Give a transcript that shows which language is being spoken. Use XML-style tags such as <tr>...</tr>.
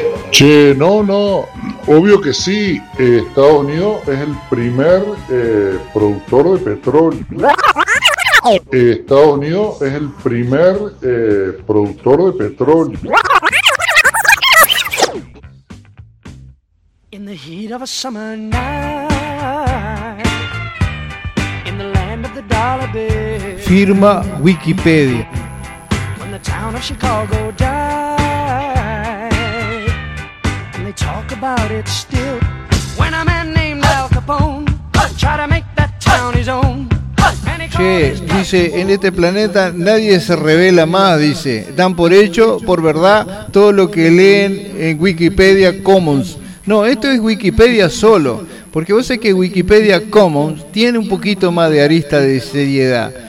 <es>Che, no, no, obvio que sí, Estados Unidos es el primer productor de petróleo. Estados Unidos es el primer productor de petróleo.</es> <en>In the heat of a summer night, in the land of the dollar bill.</en> <es>Firma Wikipedia.</es> <en>When the town of Chicago died, and they talk about it still. When a man named Al Capone tried to make that town his own.</en> <es>Che, dice, en este planeta nadie se revela más, dice. Dan por hecho, por verdad, todo lo que leen en Wikipedia Commons. No, esto es Wikipedia solo. Porque vos sabés que Wikipedia Commons tiene un poquito más de arista de seriedad.</es>